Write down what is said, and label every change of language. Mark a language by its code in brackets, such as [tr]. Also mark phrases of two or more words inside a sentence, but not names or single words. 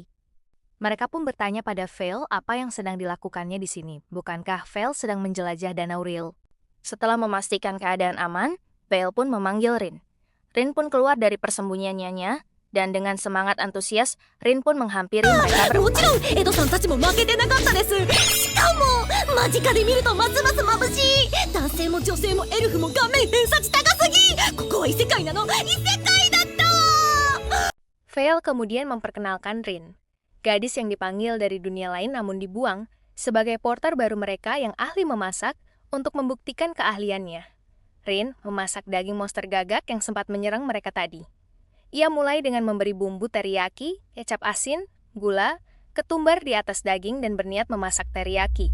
[id] Mereka pun bertanya pada Vale apa yang sedang dilakukannya di sini. Bukankah Vale sedang menjelajah Danau Ril? Setelah memastikan keadaan aman, Vale pun memanggil Rin. Rin pun keluar dari persembunyiannya, dan dengan semangat antusias, Rin pun menghampiri mereka [ja] も [id] berempat. [ja] ちろんエドさんたちも負けてなかったです。しかも間近で見るとますます眩しい。男性も女性もエルフも顔面偏差値高すぎ。ここは異世界なの。異世界だった。 [id] Vale kemudian memperkenalkan Rin, gadis yang dipanggil dari dunia lain namun dibuang, sebagai porter baru mereka yang ahli memasak untuk membuktikan keahliannya. Rin memasak daging monster gagak yang sempat menyerang mereka tadi. Ia mulai dengan memberi bumbu teriyaki, kecap asin, gula, ketumbar di atas daging dan berniat memasak teriyaki.